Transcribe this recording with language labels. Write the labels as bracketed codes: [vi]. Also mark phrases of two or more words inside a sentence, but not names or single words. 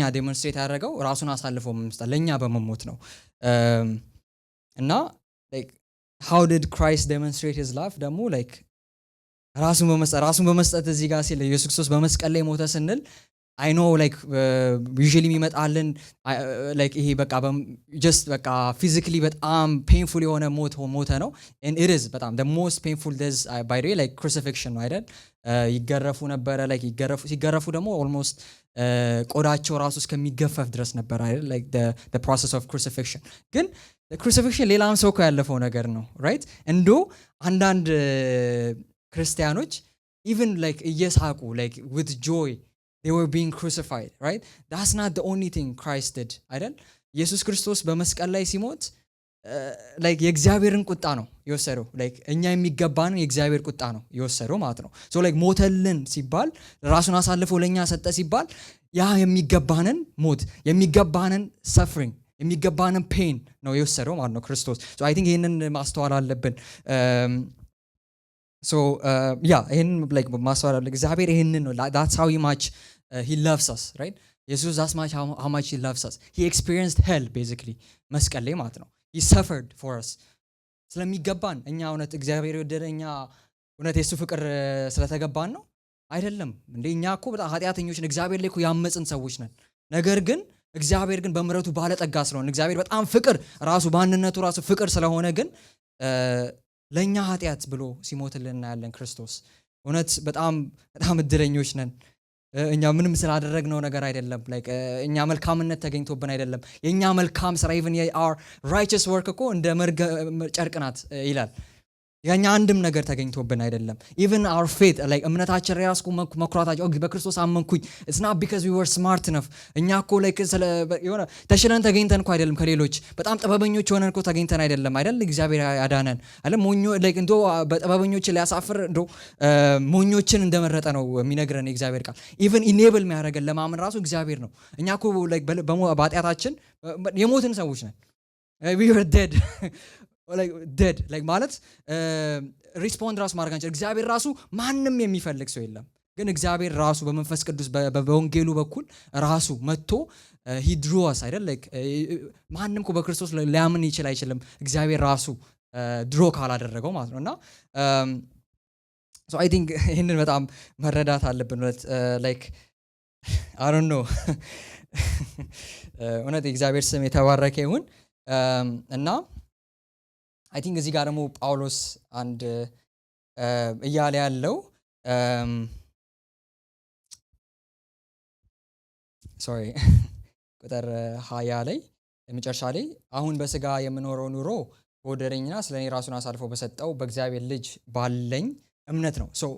[am] ዴሞንስትሬት ያደረገው ራሱን አሳልፎ በመስጠት ለኛ በመሞት ነው እና [en] like how did Christ demonstrate his love [am] ደግሞ like ራሱን በመስጠት እዚህ ጋር ሲል ኢየሱስ ክርስቶስ በመስቀል ላይ ሞተ ስንል [en] I know like usually [am] የሚመጣልን ላይክ ይሄ በቃ ጀስት በቃ ፊዚካሊ በጣም ፔንፉል የሆነ ሞተ ነው [en] it is [am] በጣም [en] the most painful death by the way like crucifixion [am] ነው አይደል ይገረፉ ነበረ ላይክ ሲገረፉ ደግሞ ኦልሞስት ቆዳቸው ራሱ እስከሚገፈፍ ድረስ ነበር አይደል [en] like the process of crucifixion [am] ግን crucifixion ሌላም ሰው እኮ ያለፈው ነገር ነው right እንዶ አንዳንድ ክርስቲያኖች [en] even like [am] እየሳቁ [en] like with joy they were being crucified right that's not the only thing Christ did [am] አይደል ኢየሱስ ክርስቶስ በመስቀል ላይ ሲሞት like የእግዚአብሔርን ቁጣ ነው የወሰደው like እኛ የሚገባንን የእግዚአብሔር ቁጣ ነው የወሰደው ማለት ነው so like ሞተልን ሲባል ራሱን አሳልፎ ለኛ ሰጠ ሲባል ያ የሚገባንን ሞት የሚገባንን suffering የሚገባንን pain ነው የወሰደው ማለት ነው ክርስቶስ [en] so I think [am] ይሄንን ማስተዋል አለብን so ይሄንን like ማስተዋል አለብን እግዚአብሔር ይሄንን ነው [en] that's how much he loves us right Jesus that's much how much he loves us he experienced hell basically [am] መስቀል ላይ ማለት ነው [en] he suffered for us [am] ስለሚገባን እኛ እውነት እግዚአብሔር የወደደኛ እውነት የሱ ፍቅር ስለተገባን ነው አይደለም እንደኛ እኮ በጣም ኃጢያተኞች ነን እግዚአብሔር ላይ እኮ ያመጽን ሰዎች ነን ነገር ግን እግዚአብሔር ግን በምህረቱ ባለጠጋ ስለሆነ እግዚአብሔር በጣም ፍቅር ራሱ ባንነቱ ራሱ ፍቅር ስለሆነ ግን ለኛ ኃጢያት ብሎ ሲሞትልን ያለን ክርስቶስ እውነት በጣም እድለኞች ነን እኛ ምንም ስላደረግነው ነገር አይደለም like እኛ መልካምነት ተገኝቶብን አይደለም የኛ መልካም ስራ even [en] our righteous work [am] እኮ እንደ ጨርቅ ናት ይላል ያኛ አንድም ነገር ተገኝቶብን አይደለም [en] even our faith like [am] እምነታችን ራሱ መኩራታችን በክርስቶስ አመንኩኝ [en] it's not because we were smart enough [am] እኛ እኮ like የሆነ ተሽለን ተገኝተን እኮ አይደለም ከሌሎች በጣም ጥበበኞች ሆነን እኮ ተገኝተን አይደለም እግዚአብሔር ያዳነን አይደል ሞኞ like እንዶ በጥበበኞች ሊያሳፍር እንዶ ሞኞችን እንደመረጠ ነው የሚነግረን የእግዚአብሔር ቃል [en] even enable [am] የሚያደርገን ለማመን ራሱ እግዚአብሔር ነው እኛ እኮ like በኃጢአታችን የሞትን ሰዎች ነን [en] we were dead like dead like [am] ማለት ሪስፖንድ ራሱ ማድረግ አንችል እግዚአብሔር ራሱ ማንንም የሚፈልግ ሰው የለም ግን እግዚአብሔር ራሱ በመንፈስ ቅዱስ በወንጌሉ በኩል ራሱ መጥቶ [en] he drew us [am] አይደል like ማንንም እኮ በክርስቶስ ሊያምን አይችልም እግዚአብሔር ራሱ ድሮ ካላደረገው ማለት ነውና [en] so I think [am] ይሄንን በጣም መረዳት አለብን [en] like I don't know [am] እውነት እግዚአብሔር ስም የተባረከ ይሁን እና [en] I think [am] እዚህ ጋር ደግሞ ጳውሎስ አንድ እያለ ያለው ቁጥር 20 ላይ መጨረሻ ላይ አሁን በስጋ የምኖረው ኑሮ ወደረኝና ስለኔ ራሱን አሳልፎ በሰጠው በእግዚአብሔር ልጅ ባለኝ እምነት ነው so